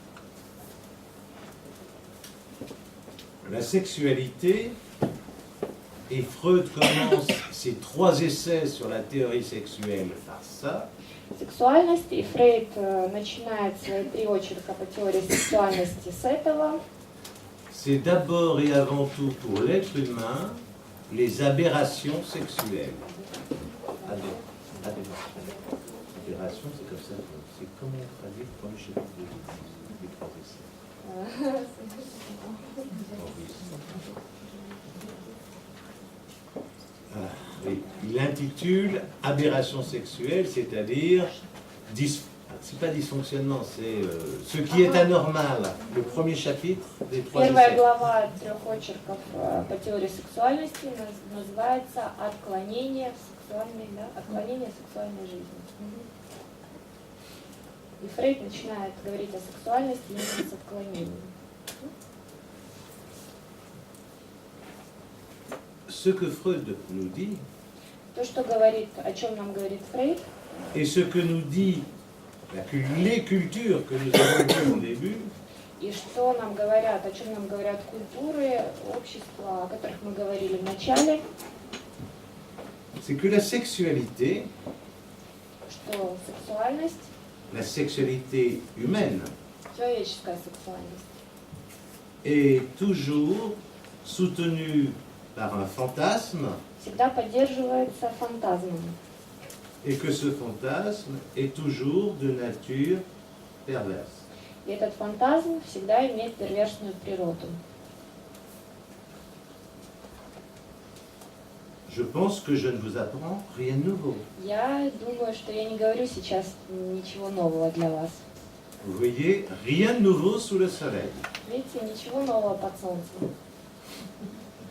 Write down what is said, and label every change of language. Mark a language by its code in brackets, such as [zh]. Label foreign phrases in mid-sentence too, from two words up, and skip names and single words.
[fr] La sexualité, et Freud commence ses 3 essais sur la théorie sexuelle par ça, [ru] Сексуальность, и Фрейд начинает свои 3 очерка по теории сексуальности с этого. [fr] c'est d'abord et avant tout pour l'être humain les aberrations sexuelles. Aberration, c'est comme ça. C'est comment on traduit le premier chapitre des 3 essais. Oui, il intitule s'intitule Aberration sexuelle, c'est-à-dire, c'est pas dysfonctionnement, c'est ce qui est anormal. Le premier chapitre des 3 [ru] Первая [fr] essais. [ru] глава 3 очерков по теории сексуальности называется «Отклонение сексуальной, да? Отклонение сексуальной жизни». И Фрейд начинает говорить о сексуальности именно с отклонением. [fr] Ce que Freud nous dit, [ru] То, что говорит, о чем нам говорит Фрейд, [fr] et ce que nous dit les cultures que nous avons vues au début, [ru] и что нам говорят, о чем нам говорят культуры, общества, о которых мы говорили в начале, [fr] c'est que la sexualité, [ru] что сексуальность, [fr] la sexualité humaine, [ru] человеческая сексуальность, [fr] est toujours soutenue par un fantasme, [ru] всегда поддерживается фантазмом. [fr] et que ce fantasme est toujours de nature perverse. [ru] И этот фантазм всегда имеет перверсную природу. [fr] Je pense que je ne vous apprends rien de nouveau. [ru] Я думаю, что я не говорю сейчас ничего нового для вас. [fr] Vous voyez, rien de nouveau sous le soleil. [ru] Видите, ничего нового под солнцем.